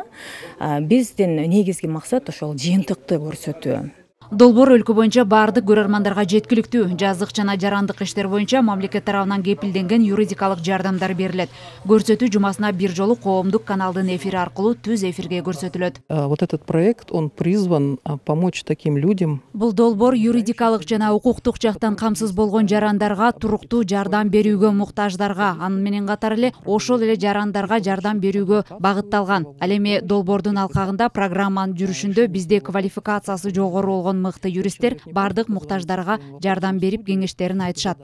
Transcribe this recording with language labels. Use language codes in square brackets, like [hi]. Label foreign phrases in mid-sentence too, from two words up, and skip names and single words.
[ky] Биздин негизги максат ошол жыйынтыкты көрсөтүү. Долбоор өлкө боюнча бардык көрөрмандарга жеткиликтүү. Жазык жана жарандык иштер боюнча мамлекет тарабынан кепилденген юридикалык жардамдар берилет. Көрсөтүү жумасына бир жолу коомдук каналдын эфири аркылуу түз эфирге көрсөтүлөт. [ru] Вот этот проект, он призван помочь таким людям. [ky] Бул долбоор юридикалык жана укуктук жактан камсыз болгон жарандарга туруктуу жардам берүүгө муктаждарга, аны менен катар эле ошол эле жарандарга жардам берүүгө багытталган. Ал эми долбоордун алкагында программанын жүрүшүндө бизде квалификациясы жогору болгон мыкты юристтер бардык муктаждарга жардам берип кеңештерин айтышат.